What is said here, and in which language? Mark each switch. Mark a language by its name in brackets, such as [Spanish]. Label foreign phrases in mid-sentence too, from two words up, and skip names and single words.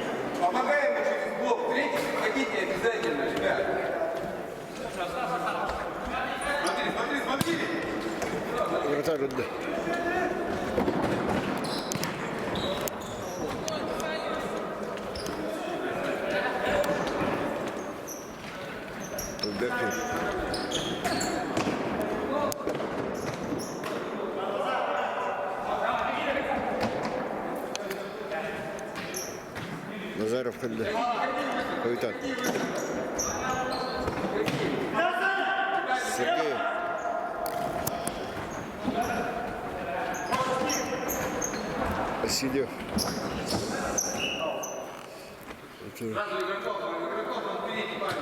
[Russian] Помогаем через блок третий, приходите обязательно, ребят. [Turkish] Вратарь önde. Bekliyor. Назаров önde. [Russian] Капитан. Сергей. Васильев. Сразу игроков впереди, парень.